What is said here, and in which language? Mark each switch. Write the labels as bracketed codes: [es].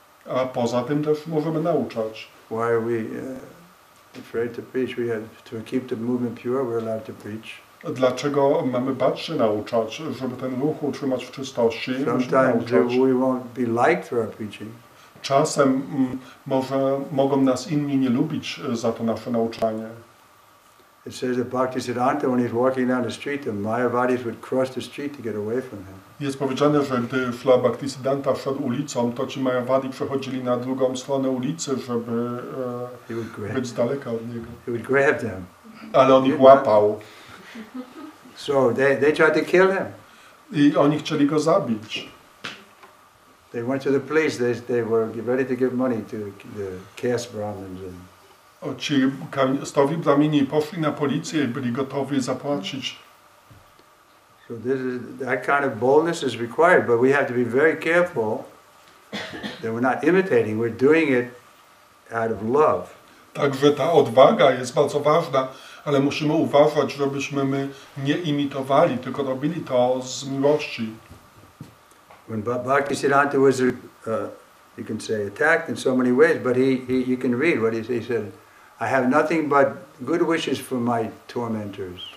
[pl] A poza tym też możemy nauczać. [en] Why are we afraid to preach? We have to keep the movement pure. We're allowed to preach. [pl] Dlaczego mamy bać się nauczać, żeby ten ruch utrzymać w czystości? Musimy [en] Sometimes [pl] nauczać. [en] we won't be liked for our preaching. [pl] Czasem mogą nas inni nie lubić za to nasze nauczanie. [en] It says that Bhaktisiddhanta, when he's walking down the street, the Mayavadis would cross the street to get away from him. [pl] Jest powiedziane, że gdy Śla Bhaktisiddhanta szedł ulicą, to ci Mayavadi przechodzili na drugą stronę ulicy, żeby być z daleka od niego. [en] He would grab them. [pl] Ale on ich łapał [en] So they tried to kill him. [pl] i oni chcieli go zabić. [en] They went to the police. They were ready to give money to the caste Brahmins. [pl] Ci stowi brahmini poszli na policję i byli gotowi zapłacić. [en] So that kind of boldness is required, but we have to be very careful that we're not imitating. We're doing it out of love. [pl] Także ta odwaga jest bardzo ważna, ale musimy uważać, żebyśmy my nie imitowali, tylko robili to z miłości. [en] When Bhaktisiddhanta was, you can say, attacked in so many ways, but you can read what he said. I have nothing but good wishes for my tormentors.